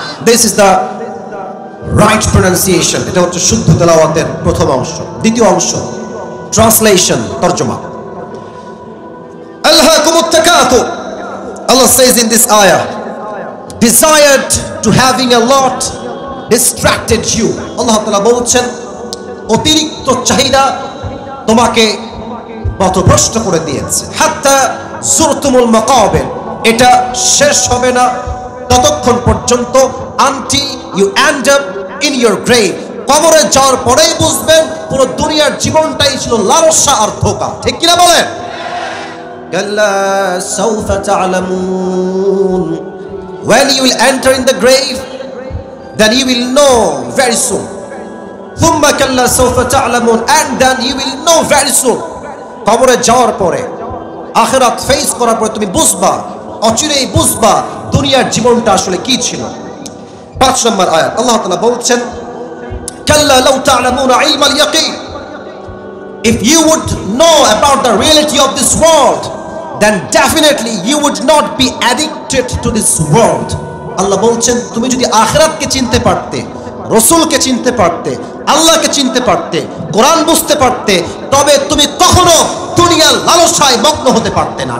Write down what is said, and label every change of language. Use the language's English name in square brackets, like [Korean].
[English] This is the right pronunciation. [Bangla] এটা হচ্ছে শুদ্ধ তেলাওয়াতের প্রথম অংশ। দ্বিতীয় অংশ translation, তরজমা। [Arabic] আলহাকুমুত তাকাতুর, [English] Allah says in this ayah, desired to having a lot distracted you. [Bangla] আল্লাহ তাআলা বলছেন অতিরিক্ত চাহিদা তোমাকে পথভ্রষ্ট করে দিয়েছে। [Arabic] হাত্তা যুরতুমুল মাকাবির, [Bangla] এটা শেষ হবে না ততক্ষণ পর্যন্ত, [English] until you end up in your grave, [Bangla] কবরে যাওয়ার পরেই বুঝবেন পুরো দুনিয়ার জীবনটাই ছিল লালসা আর ধোঁকা। ঠিক কিনা বলেন? [Arabic] কাল্লা সাউফা তা'লামুন, [English] when you will enter in the grave, then you will know very soon. [Arabic] thumma kalla sawfa ta'lamun, [English] and then you will know very soon. [Bangla] কবরে যাওয়ার পরে, আখিরাত ফেস করার পরে তুমি বুঝবা, অচিরেই বুঝবা দুনিয়ার জীবনটা আসলে কি ছিল। 5 নম্বর আয়াত আল্লাহ তাআলা বলছেন [Arabic] কাল্লা লাউ তা'লামুনা ইলমাল ইয়াকিন, [English] if you would know about the reality of this world, then definitely you would not be addicted to this world. [Bangla] আল্লাহ বলছেন তুমি যদি আখিরাতকে চিনতে পারতে, রাসূলকে চিনতে পারতে, আল্লাহকে চিনতে পারতে, কোরআন বুঝতে পারতে, তবে তুমি কখনো দুনিয়ার লালসায় মগ্ন হতে পারতে না।